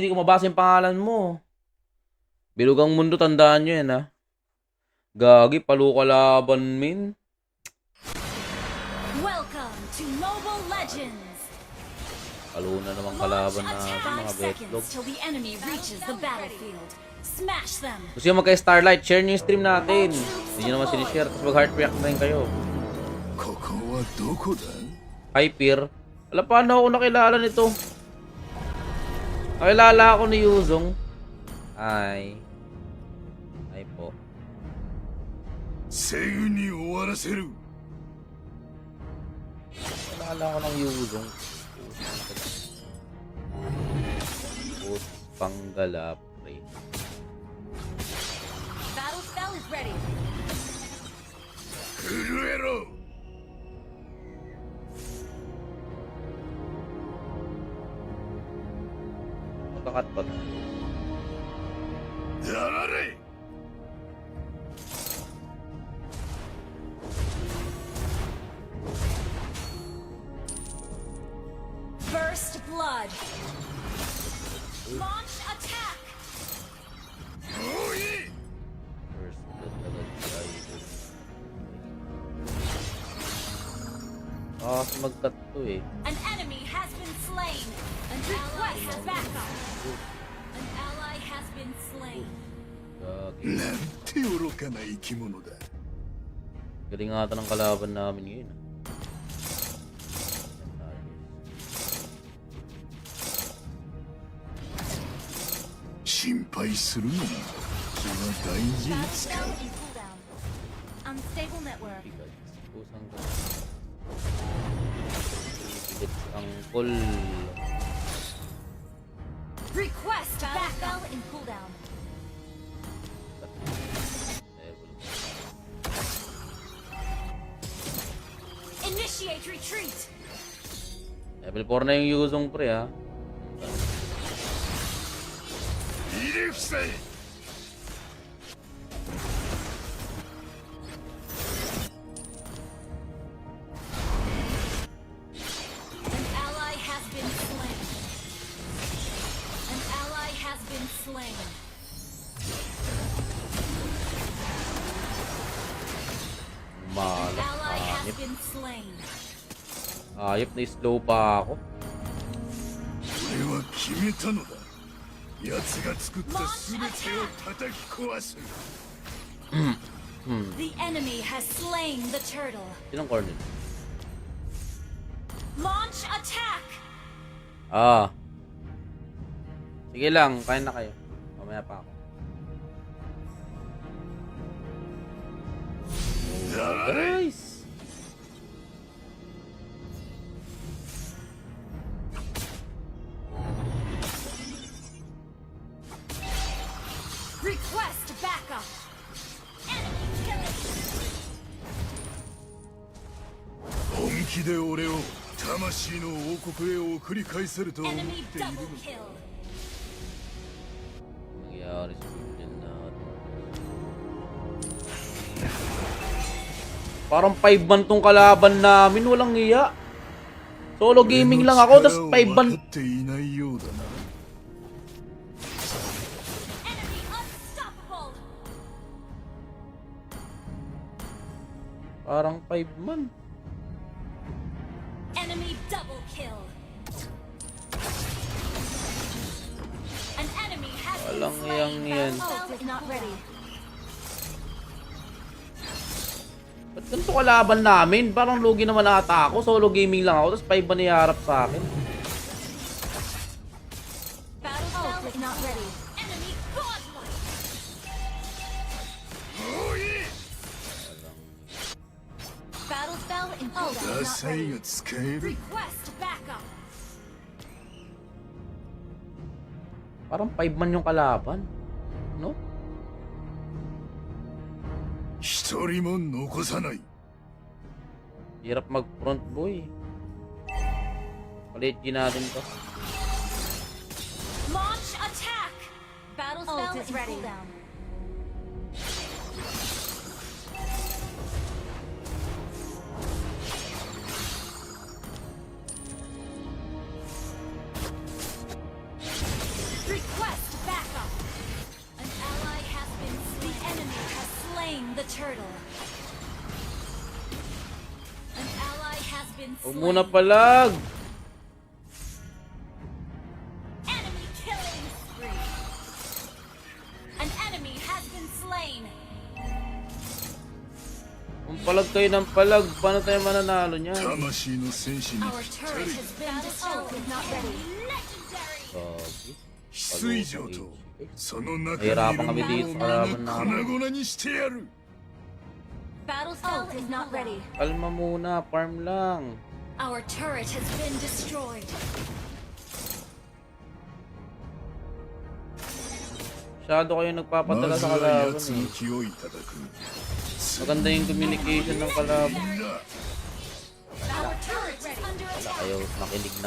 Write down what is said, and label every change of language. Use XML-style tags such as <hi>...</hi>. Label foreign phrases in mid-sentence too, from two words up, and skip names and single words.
<tl>Hindi ko mabasa yung pangalan mo. Bilugang mundo, tandaan nyo yan, ha? Gagi, paluka laban, min.</tl> <en>Welcome to Mobile Legends.</en> <tl>Palo na naman</tl> <en>Launch</en> <tl>kalaban na</tl> <en>attack.</en> <tl>mga</tl> <en>5</en> <tl>betlog.</tl> <en>seconds till the enemy reaches the battlefield. Smash them.</en> <tl>Gusto nyo magka-Starlight, share nyo yung stream natin. Hindi nyo naman sinishare, tapos mag-heart react na rin kayo.</tl> <ja>ここはどこだ</ja> <en>Hi, Peer.</en> <tl>Alam, paano ako nakilala nito? Nakilala ako ni Yuzong. Hi. Hi po.</tl> <ja>西軍に終わらせる</ja> <tl>Nakilala ko ng Yuzong. Post Panggala, pre.</tl> <en>Battle spell is ready.</en> <ja>震えろ</ja> <tl>Magkakat pa.</tl> <ja>やられ</ja> <en>First blood. Launch attack.</en> <ja>もういい</ja> <en>First blood</en> <tl>agad tayo. Kasi mag-cut to eh.</tl> <en>An enemy has been slain. An ally has backup. An ally has been slain.</en> <tl>Gagi.</tl> <ja>なんて愚かな生き物だ</ja> <tl>Galing nga ata ng kalaban namin ngayon. Ah. Yan tayo.</tl> <ja>心配するな気は大事に</ja> <en>Battle</en> <ja>使</ja> <en>spell</en> <ja>う</ja> <en>in cooldown. Unstable network.</en> <tl>Bigat. Kusang ka. Bigat ang call.</tl> <en>Request battle spell in cooldown. Level. Initiate retreat.</en> <tl>Level 4 na yung Yuzong, pre, ha.</tl> <ja>入れ伏せ</ja> <en>An ally has been slain. An ally has been slain. An</en> <tl>Malak.</tl> <en>ally has</en> <tl>Ayop.</tl> <en>been slain.</en> <tl>Ayop na slow pa ako.</tl> <ja>俺は決めたのだ奴が作った全てを叩き壊す</ja> <en>The enemy has slain the turtle.</en> <tl>Sinong corner?</tl> <en>Launch attack.</en> <tl>Ah. Sige lang, kain na kayo. Mamaya pa ako. Guys!</tl> <en>Request backup. Enemy killing.</en> <ja>本気で俺を魂の王国へ送り返せると思って</ja> <en>Enemy</en> <ja>いる</ja> <en>double</en> <ja>の</ja> <en>kill.</en> <tl>Nangyari sa Biblia natin. Parang 5 man tong kalaban namin, walang iya. Solo gaming lang ako, tas 5 man.</tl> <ja>分かっていないようだな</ja> <en>Enemy unstoppable.</en> <tl>Parang 5 man.</tl> <en>Enemy double kill. An enemy has been</en> <tl>Walang</tl> <en>slain.</en> <tl>iyang yan.</tl> <en>Battle spell is not ready.</en> <tl>Ba't ganito kalaban namin? Parang lugi naman ata ako. Solo gaming lang ako. Tapos 5 ba niyaharap sa akin?</tl> <en>Battle spell is not ready. Enemy godlike. Battle spell in cooldown. Not ready.</en> <ja>使える</ja> <en>Request backup.</en> <tl>Parang 5 man yung kalaban.</tl> <en>No?</en> <ja>一人も残さない</ja> <tl>Hirap mag-front boy. Palit natin to.</tl> <en>Launch attack. Battle spell is ready. Cooldown. Request backup. An ally has been. The enemy has slain the turtle. An ally has been</en> <tl>Huwag</tl> <en>slain.</en> <tl>muna palag.</tl> <en>Enemy killing spree. An enemy has been slain.</en> <tl>Kung palag kayo ng palag, paano tayo mananalo niyan?</tl> <ja>魂の戦士に</ja> <en>Our turret has been destroyed. Is not ready. Legendary.</en> <tl>Gogi.</tl> <ja>翡翠城とその中にいる</ja> <tl>Nahirapan kami dito sa</tl> <ja>者</ja> <tl>kalaban</tl> <ja>を</ja> <tl>namin.</tl> <ja>粉々にしてやる</ja> <en>Battle spell is not ready.</en> <tl>Kalma muna, farm lang.</tl> <en>Our turret has been destroyed.</en> <tl>Masyado kayo nagpapadala</tl> <ja>まず</ja> <tl>sa</tl> <ja>は</ja> <tl>kalaban</tl> <ja>奴</ja> <tl>eh.</tl> <ja>の気をいただく</ja> <tl>Maganda yung communication ng kalaban.</tl> <ja>みんな</ja> <en>Our turret is under</en> <tl>Wala</tl> <en>attack.</en> <tl>kayo nakinig na.</tl>